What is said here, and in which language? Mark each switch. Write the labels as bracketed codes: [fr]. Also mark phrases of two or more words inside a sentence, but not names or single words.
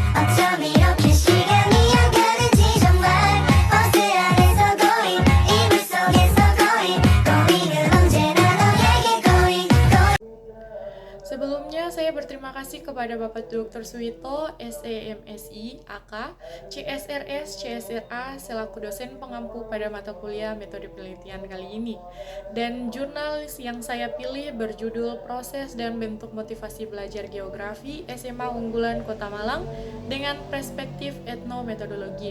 [ko] 어쩜 이렇게 시간이 안 가는지 정말 버스 안에서 고인 이불 속에서 고인 고인은 언제나 너에게 고인 [id] Sebelumnya, saya berterima kasih kepada Bapak Dr. Suwito, SEMSI, AK, CSRS, CSRA, selaku dosen pengampu pada mata kuliah metode penelitian kali ini. Dan jurnal yang saya pilih berjudul Proses dan Bentuk Motivasi Belajar Geografi SMA Unggulan Kota Malang dengan Perspektif Etnometodologi.